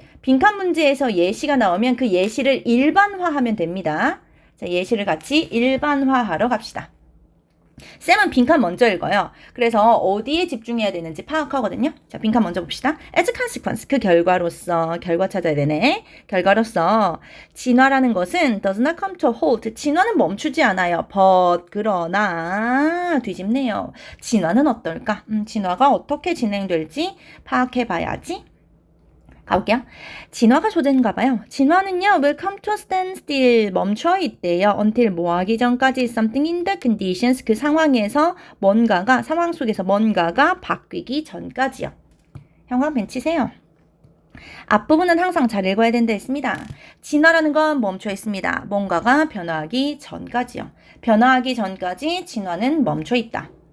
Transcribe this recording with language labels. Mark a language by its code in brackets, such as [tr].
[ko] 빈칸 문제에서 예시가 나오면 그 예시를 일반화하면 됩니다. 자, 예시를 같이 일반화하러 갑시다. 쌤은 빈칸 먼저 읽어요. 그래서 어디에 집중해야 되는지 파악하거든요. 자, 빈칸 먼저 봅시다. [en] as consequence, [ko] 그 결과로서, 결과 찾아야 되네. 결과로서 진화라는 것은 [en] does not come to a halt. [ko] 진화는 멈추지 않아요. but, 그러나 뒤집네요. 진화는 어떨까? 진화가 어떻게 진행될지 파악해 봐야지. 가볼게요. 진화가 조제인가 봐요. 진화는요, [en] will come to a standstill, [ko] 멈춰 있대요. until 뭐 하기 전까지 [en] something in the conditions, [ko] 그 상황에서 뭔가가, 상황 속에서 뭔가가 바뀌기 전까지요. 형광펜 치세요. 앞부분은 항상 잘 읽어야 된다 했습니다. 진화라는 건 멈춰 있습니다. 뭔가가 변화하기 전까지요. 변화하기 전까지 진화는 멈춰 있다.